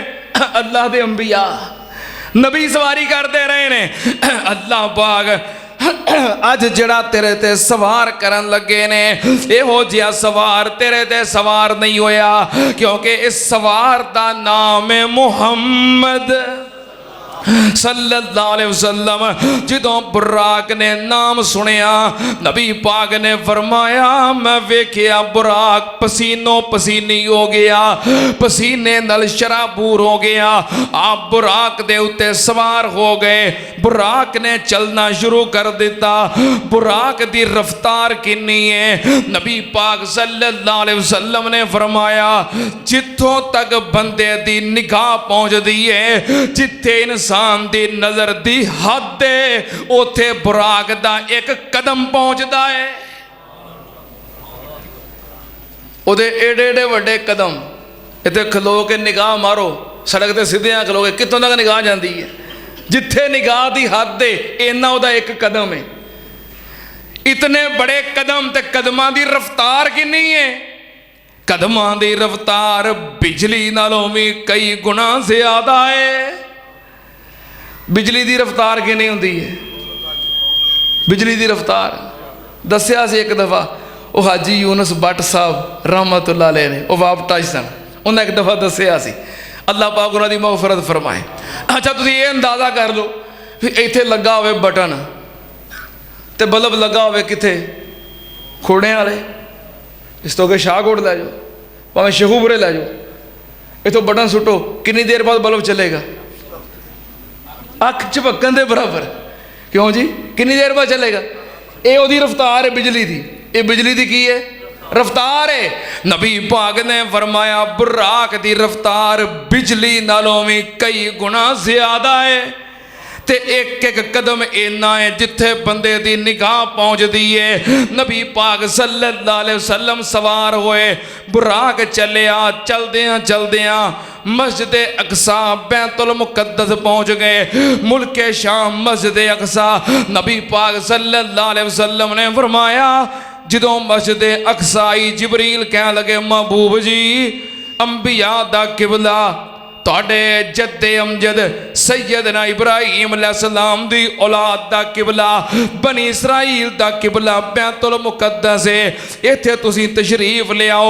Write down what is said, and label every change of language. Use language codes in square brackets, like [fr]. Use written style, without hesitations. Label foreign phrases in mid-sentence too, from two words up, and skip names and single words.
[pa] اللہ دے انبیاء، نبی سواری کرتے رہے نے. اللہ پاک اج جیہڑا تیرے تے سوار کرن لگے نے، ایہو جیہا سوار تیرے تے سوار نہیں ہویا، کیونکہ اس سوار دا نام ہے محمد [ar] صلى الله عليه وسلم. [pa] جدوں براق نے نام سنیا، نبی پاک نے فرمایا، میں ویکھیا براق پسینو پسینی ہو گیا، پسینے نال شرابور ہو گیا. آپ براق دے اُتے سوار ہو گئے۔ براق نے چلنا شروع کر دتا. براق دی رفتار کنی ہے? نبی پاک [ar] صلى الله عليه وسلم [pa] نے فرمایا، جتھوں تک بندے دی نگاہ پہنچدی ہے، جتھے انسان دی نظر دی حد ہے، اُتھے براق دا ایک قدم پہنچدا ہے. اوہدے ایڈے ایڈے وڈے قدم، ایتھے کھلو کے نگاہ مارو، سڑک تے سیدھے کھلوگے، کتھوں تک نگاہ جاتی ہے? جتھے نگاہ دی حد ہے، اِنّا اوہدا ایک قدم ہے. اتنے بڑے قدم تے قدماں دی رفتار کتنی ہے? قدماں دی رفتار بجلی نالوں بھی کئی گنا زیادہ ہے. بجلی کی رفتار کتنی ہوندی ہے? بجلی کی رفتار دسیا سے ایک دفعہ وہ حاجی یونس بھٹ صاحب [ar] رحمة الله عليه [pa] نے، وہ واپڈا سن، انہیں ایک دفعہ دسیا سی، اللہ پاک انہاں دی مغفرت فرمائے. اچھا تسیں یہ اندازہ کر لو بھی ایتھے لگا ہووے بٹن تے بلب لگا ہووے کتھے? کھوڑے والے، اس تو اگے شاہکوٹ لے جاؤ، بھاویں شیخوپورے لے جاؤ، ایتھوں بٹن سٹو, کتنی دیر بعد بلب چلے گا? اکھ جھپکن کے برابر۔ کیوں جی? کتنی دیر بعد چلے گا? یہ اوہدی رفتار ہے بجلی کی. یہ بجلی کی کی ہے؟ رفتار ہے. نبی پاک نے فرمایا، براق کی رفتار بجلی نالوں بھی کئی گنا زیادہ ہے. تے ایک ایک قدم اِنّا ہے جتھے بندے دی نگاہ پہنچتی ہے. نبی پاک [ar] صلى الله عليه وسلم [pa] سوار ہوئے، براق چلیا، چلدیاں چلدیاں مسجد اقصیٰ بیت المقدس پہنچ گئے. ملک شام مسجد اقصیٰ. نبی پاک [ar] صلى الله عليه وسلم [pa] نے فرمایا، جدوں مسجد اقصیٰ آئی، جبریل کہ لگے، محبوب جی انبیاء دا قبلہ تہاڈے جدِ امجد سیدنا ابراہیم [ar] عليه السلام [pa] دی اولاد دا قبلہ، بنی اسرائیل دا قبلہ بیت المقدس ہے، ایتھے تسیں تشریف لے آؤ.